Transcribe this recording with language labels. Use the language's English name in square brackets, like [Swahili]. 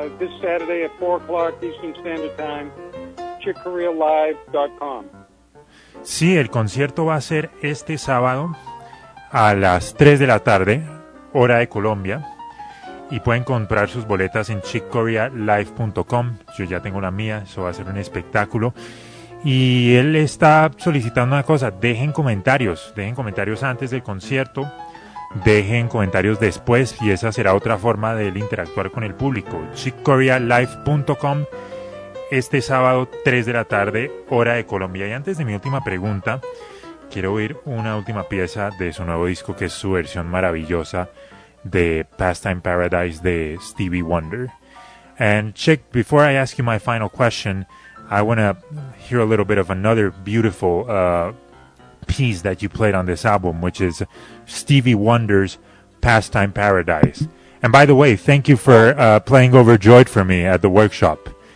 [English] this Saturday at 4 o'clock Eastern Standard Time, chickcorealive.com. [Spanish] Sí, el concierto va a ser este sábado a las 3 de la tarde, hora de Colombia. Y pueden comprar sus boletas en chickcorealive.com. Yo ya tengo la mía, eso va a ser un espectáculo. Y él está solicitando una cosa, dejen comentarios antes del concierto, dejen comentarios después, y esa será otra forma de él interactuar con el público. chickcorealive.com, este sábado, 3 de la tarde, hora de Colombia. Y antes de mi última pregunta, quiero oír una última pieza de su nuevo disco, que es su versión maravillosa de Pastime Paradise de Stevie Wonder. [English] And Chick, before I ask you my final question, I want to hear a little bit of another beautiful piece that you played on this album, which is Stevie Wonder's Pastime Paradise. And by the way, thank you for playing Overjoyed for me at the workshop.